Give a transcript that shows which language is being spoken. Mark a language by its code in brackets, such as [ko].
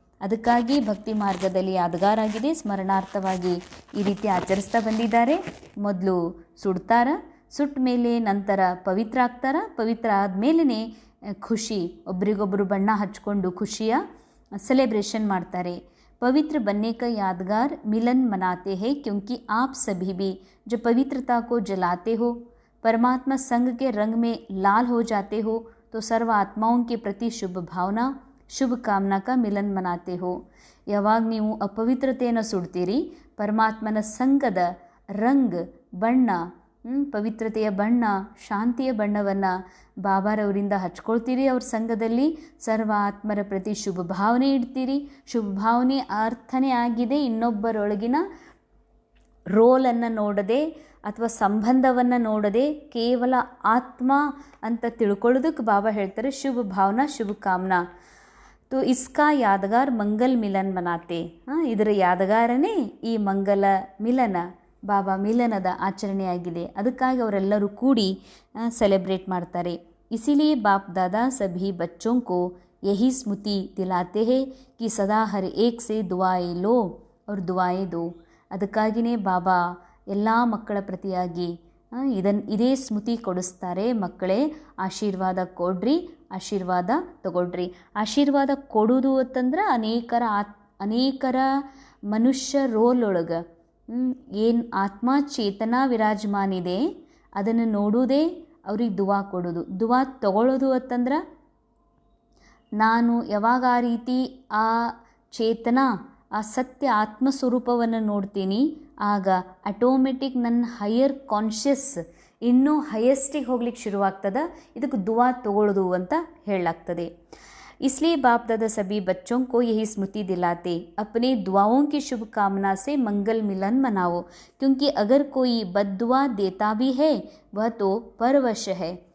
[kn] ಅದಕ್ಕಾಗಿ ಭಕ್ತಿ ಮಾರ್ಗದಲ್ಲಿ ಯಾದಗಾರ್ ಆಗಿದೆ, ಸ್ಮರಣಾರ್ಥವಾಗಿ ಈ ರೀತಿ ಆಚರಿಸ್ತಾ ಬಂದಿದ್ದಾರೆ. ಮೊದಲು ಸುಡ್ತಾರ, ಸುಟ್ಟ ಮೇಲೆ ನಂತರ ಪವಿತ್ರ ಆಗ್ತಾರ, ಪವಿತ್ರ ಆದಮೇಲೆ ಖುಷಿ, ಒಬ್ರಿಗೊಬ್ಬರು ಬಣ್ಣ ಹಚ್ಕೊಂಡು ಖುಷಿಯ ಸೆಲೆಬ್ರೇಷನ್ ಮಾಡ್ತಾರೆ. [hi] पवित्र बनने का यादगार मिलन मनाते हैं क्योंकि आप सभी भी जो पवित्रता को जलाते हो, परमात्मा संग के रंग में लाल हो जाते हो, तो सर्व आत्माओं के प्रति शुभ भावना, शुभ कामना का मिलन मनाते हो. [kn] ಯಾವಾಗ ನೀವು ಅಪವಿತ್ರತೆಯನ್ನು ಸುಡ್ತೀರಿ, ಪರಮಾತ್ಮನ ಸಂಗದ ರಂಗ್, ಬಣ್ಣ, ಪವಿತ್ರತೆಯ ಬಣ್ಣ, ಶಾಂತಿಯ ಬಣ್ಣವನ್ನು ಬಾಬಾರವರಿಂದ ಹಚ್ಕೊಳ್ತೀರಿ. ಅವ್ರ ಸಂಘದಲ್ಲಿ ಸರ್ವ ಆತ್ಮರ ಪ್ರತಿ ಶುಭ ಭಾವನೆ ಇಡ್ತೀರಿ. ಶುಭ ಭಾವನೆ ಅರ್ಥನೇ ಆಗಿದೆ ಇನ್ನೊಬ್ಬರೊಳಗಿನ ರೋಲನ್ನು ನೋಡದೆ ಅಥವಾ ಸಂಬಂಧವನ್ನು ನೋಡದೆ ಕೇವಲ ಆತ್ಮ ಅಂತ ತಿಳ್ಕೊಳ್ಳೋದಕ್ಕೆ ಬಾಬಾ ಹೇಳ್ತಾರೆ ಶುಭ ಭಾವನಾ ಶುಭ ಕಾಮನಾ. [hi] तो इसका यादगार मंगल मिलन मनाते. [kn] ಇದರ ಯಾದಗಾರನೇ ಈ ಮಂಗಲ ಮಿಲನ, ಬಾಬಾ ಮಿಲನದ ಆಚರಣೆಯಾಗಿದೆ. ಅದಕ್ಕಾಗಿ ಅವರೆಲ್ಲರೂ ಕೂಡಿ ಸೆಲೆಬ್ರೇಟ್ ಮಾಡ್ತಾರೆ. [hi] इसीलिए बाप दादा सभी बच्चों को यही स्मृति दिलाते हैं कि सदा हर एक से दुआएं लो और दुआएं दो. [kn] ಅದಕ್ಕಾಗಿಯೇ ಬಾಬಾ ಎಲ್ಲ ಮಕ್ಕಳ ಪ್ರತಿಯಾಗಿ ಇದೇ ಸ್ಮೃತಿ ಕೊಡಿಸ್ತಾರೆ. ಮಕ್ಕಳೇ, ಆಶೀರ್ವಾದ ಕೊಡ್ರಿ, ಆಶೀರ್ವಾದ ತಗೊಳ್ರಿ. ಆಶೀರ್ವಾದ ಕೊಡೋದು ಅಂತಂದ್ರೆ ಅನೇಕರ ಮನುಷ್ಯ ರೋಲ್ ಒಳಗೆ ಏನು ಆತ್ಮ ಚೇತನ ವಿರಾಜಮಾನಿದೆ ಅದನ್ನು ನೋಡೋದೇ ಅವ್ರಿಗೆ ದುವಾ ಕೊಡೋದು. ದುವಾ ತಗೊಳ್ಳೋದು ಅಂತಂದ್ರೆ ನಾನು ಯಾವಾಗ ಆ ರೀತಿ ಆ ಚೇತನ, ಆ ಸತ್ಯ ಆತ್ಮಸ್ವರೂಪವನ್ನು ನೋಡ್ತೀನಿ, ಆಗ ಆಟೋಮೆಟಿಕ್ ನನ್ನ ಹೈಯರ್ ಕಾನ್ಷಿಯಸ್ ಇನ್ನೂ ಹೈಯೆಸ್ಟಿಗೆ ಹೋಗ್ಲಿಕ್ಕೆ ಶುರುವಾಗ್ತದೆ. ಇದಕ್ಕೆ ದುವಾ ತಗೊಳ್ಳೋದು ಅಂತ ಹೇಳಲಾಗ್ತದೆ. [hi] इसलिए बाप दादा सभी बच्चों को यही स्मृति दिलाते, अपने दुआओं की शुभकामना से मंगल मिलन मनाओ, क्योंकि अगर कोई बद्दुआ देता भी है वह तो परवश है.